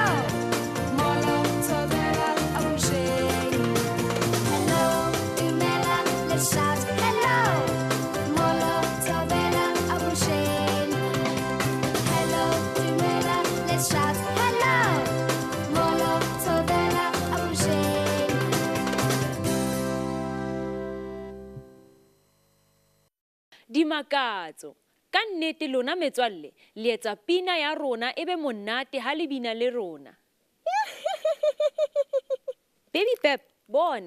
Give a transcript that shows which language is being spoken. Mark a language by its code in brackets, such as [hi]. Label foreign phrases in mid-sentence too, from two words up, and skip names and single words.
[xh] Molo, tobela, abushe. [en] Hello, dumela, let's shout hello. [xh] Molo, tobela, abushe. [en] Hello, dumela, let's shout hello. [xh] Molo, tobela, abushe. [st] Dimakatso. Ka nnete lona metswalle, le etsa pina ya rona ebe monate ha le bina le rona. Baobab, bona.